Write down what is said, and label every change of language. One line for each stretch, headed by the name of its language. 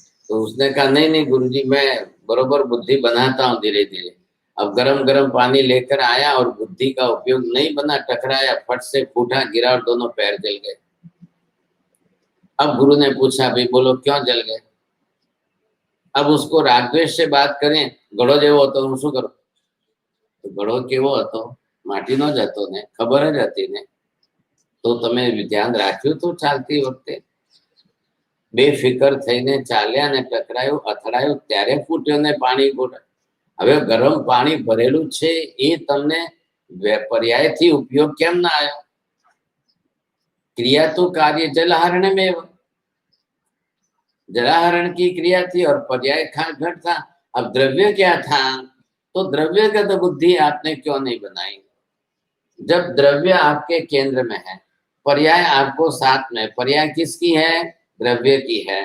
Hindi: तो उसने कहा नहीं नहीं गुरुजी, मैं बरोबर बुद्धि बनाता हूँ धीरे धीरे। अब गरम गरम पानी लेकर आया और बुद्धि का उपयोग नहीं बना, टकराया, फट से फूटा, गिरा और दोनों पैर जल गए। अब गुरु ने पूछा भाई बोलो क्यों जल गए। अब उसको रागद्वेष से बात करें,
Gujarati: घड़ो जेवो હતો હું શું કરું, તો ઘડો કેવો હતો, માટીનો જ હતો ને, ખબર જ હતી ને। તો તમે ધ્યાન રાખ્યું તો ચાલતી વખતે બેફિકર થઈને ચાલ્યા ને ટકરાયું, અથડાયું ત્યારે ફૂટ્યો ને પાણી ફૂટે। હવે ગરમ પાણી ભરેલું છે એ તમને पर्यायથી उपयोग કેમ ના આવ્યો?
Hindi: क्रिया तो कार्य जलहरण में, जलाहरण की क्रिया थी और पर्याय घट था। अब द्रव्य क्या था? तो द्रव्यगत बुद्धि आपने क्यों नहीं बनाई? जब द्रव्य आपके केंद्र में है, पर्याय आपको साथ में, पर्याय किसकी है? द्रव्य की है।